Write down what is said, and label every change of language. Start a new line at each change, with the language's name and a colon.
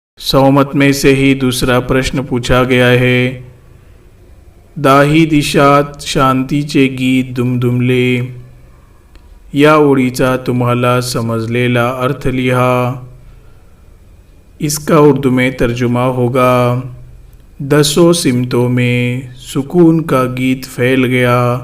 Hindi: सौमत में से ही दूसरा प्रश्न पूछा गया है.
Marathi: दाही दिशात शांतीचे गीत दुमदुमले. या ओळीचा तुम्हाला समजलेला अर्थ लिहा.
Hindi: इसका उर्दू में तर्जुमा होगा दसों सिमतों में सुकून का गीत फैल गया.